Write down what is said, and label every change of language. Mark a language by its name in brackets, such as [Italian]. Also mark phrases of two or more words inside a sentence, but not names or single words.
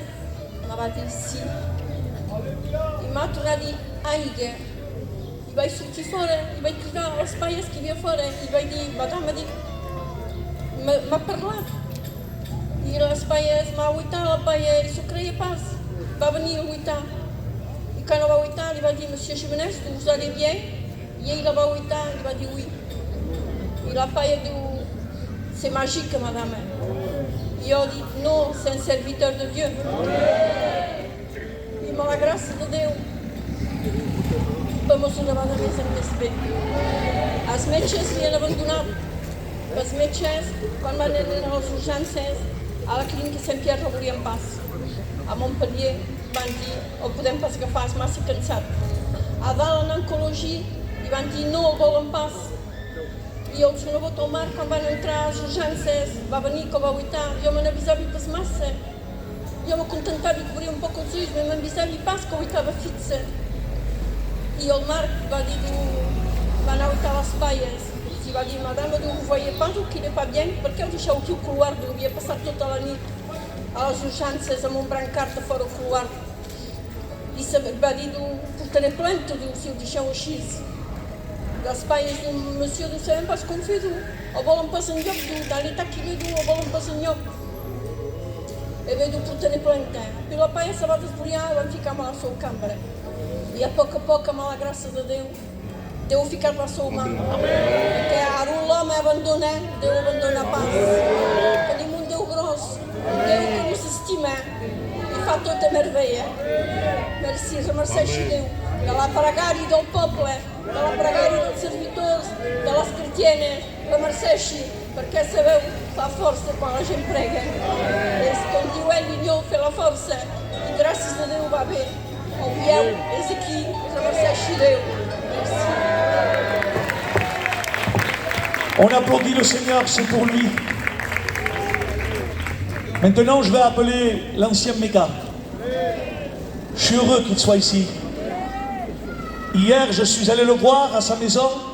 [Catalan] Me va dir, sí. I m'ha tornat a dir, aigua. I vaig sortir fora i vaig cridar a les paies que hi havia fora i vaig dir, madame, m'ha parlat. I les paies m'ha uitat, la paia, i s'ho creia pas. Va venir a uitar. I quan la va uitar li va dir, [French] monsieur Jimenez, vous allez bien? [Catalan] I ell la va uitar i va dir, oui. I la paia diu, [French] c'est magique, madame. [Catalan] I jo dic, no, [French] c'est un serviteur de Dieu. [Catalan] I amb la gràcia de Déu vam una vegada més en més bé. Els metges li han abandonat. Els metges, quan van anar a les urgències, a la clínica Sant Pierre no volien pas. A Montpellier van dir, el podem pas agafar, és massa cansat. A dalt en oncologia li van dir, no el volen pas. I el senyor Botomar, quan van entrar a les urgències, va venir que va uitar, jo me n'avisava pas massa. Jo me contentava de cobrir un poc els ulls, però m'avisava pas que uitava fixa. I el Marc va dir, va anar a uitar les paies. I va dir, [French] madame, vous voyez pas qu'il n'est pas bien? [Catalan] Per què ho deixeu aquí al couloir? Havia passat tota la nit a les urgències amb un brancard de fora al couloir. I va dir, portaré plainte, si ho deixeu així. Les paies diuen, monsieur, no sabem pas com fer, o volen pas enlloc, [French] dans l'état qu'il est, [Catalan] o volen pas enlloc. I bé, portaré plainte. I la paia se va desbullar i van ficar a la seva cambra. I a poc, amb la gràcia de Déu, Déu ha ficat la seva mà. Perquè ara l'home abandona, Déu abandona pas. Tenim un Déu gros, un Déu que ens estima i fa tota meravella. Merci, remerceixi Déu de la pregària del poble, de la pregària dels servitors, de les cristianes, remerceixi, perquè sabeu, fa força quan la gent prega. És com diu ell, l'Inyó, fer la força, i gràcies a Déu va bé. El vieu és aquí, remerceixi Déu. Merci. [French] On applaudit le Seigneur, c'est pour lui. Maintenant, je vais appeler l'ancien Méca. Je suis heureux qu'il soit ici. Hier, je suis allé le voir à sa maison.